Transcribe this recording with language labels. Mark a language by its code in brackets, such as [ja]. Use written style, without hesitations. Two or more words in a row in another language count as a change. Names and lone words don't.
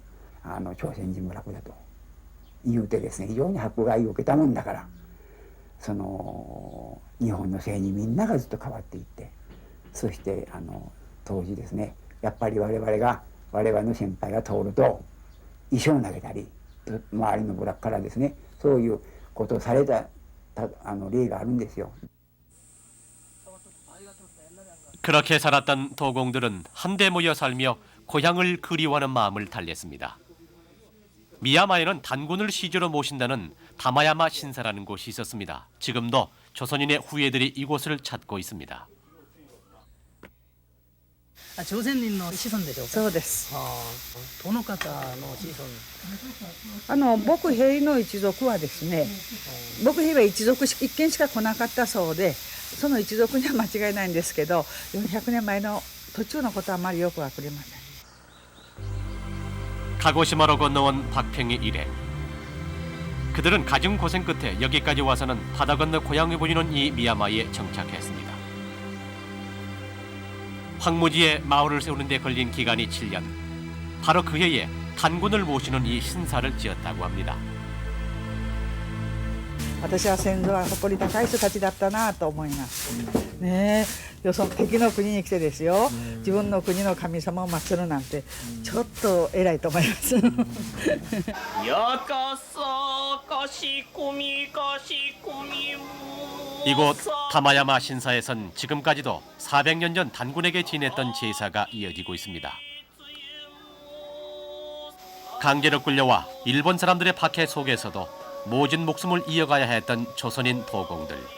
[ja] 朝鮮人部落だと言うてですね非常に迫害を受けたもんだからその日本の姓にみんながずっと変わっていってそして当時ですねやっぱり我々の先輩が通ると石を投げたり周りの部落からですねそういうことをされた例があるんですよ。 [ko] 그렇게 살았던 도공들은 한데 모여 살며 고향을 그리워하는 마음을 달랬습니다. 미야마에는 단군을 시주로 모신다는 다마야마 신사라는 곳이 있었습니다. 지금도 조선인의 후예들이 이곳을 찾고 있습니다. [ja] 朝鮮人の子孫でしょうか。そうです。どの方の子孫？牧兵の一族はですね、牧兵は一族一軒しか来なかったそうで、その一族には間違いないんですけど、400年前の途中のことはあまりよくわかりません。 [ko] 가고시마로 건너온 박평의 일행. 그들은 가진 고생 끝에 여기까지 와서는 바다 건너 고향이 보이는 이 미야마에 정착했습니다. 황무지에 마을을 세우는 데 걸린 기간이 7년. 바로 그 해에 단군을 모시는 이 신사를 지었다고 합니다. [ja] 私は先祖は誇り高い人たちだったなと思います。ねえ、よそ敵の国に来てですよ、自分の国の神様を祀るなんてちょっと偉いと思います。 [ko] 이곳 다마야마 신사에선 지금까지도 400년 전 단군에게 지냈던 제사가 이어지고 있습니다. 강제로 끌려와 일본 사람들의 박해 속에서도 모진 목숨을 이어가야 했던 조선인 도공들.